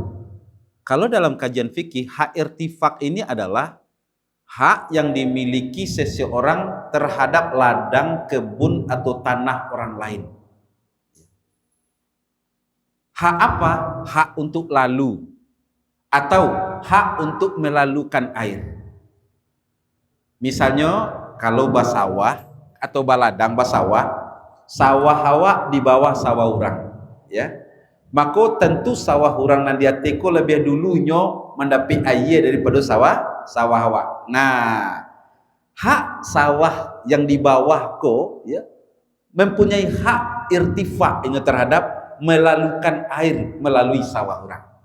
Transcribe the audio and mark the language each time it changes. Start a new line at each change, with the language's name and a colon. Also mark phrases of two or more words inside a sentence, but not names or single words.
Indonesian: Kalau dalam kajian fikih, hak irtifak ini adalah hak yang dimiliki seseorang terhadap ladang, kebun, atau tanah orang lain. Hak apa? Hak untuk lalu, atau hak untuk melalukan air. Misalnya, kalau basawah atau baladang basawah, sawah awak di bawah sawah orang. Ya, maka tentu sawah orang nanti teko lebih dulunya mendapat air daripada sawah awak. Nah, hak sawah yang di bawah ko ya mempunyai hak irtifak ini terhadap melalukan air melalui sawah orang.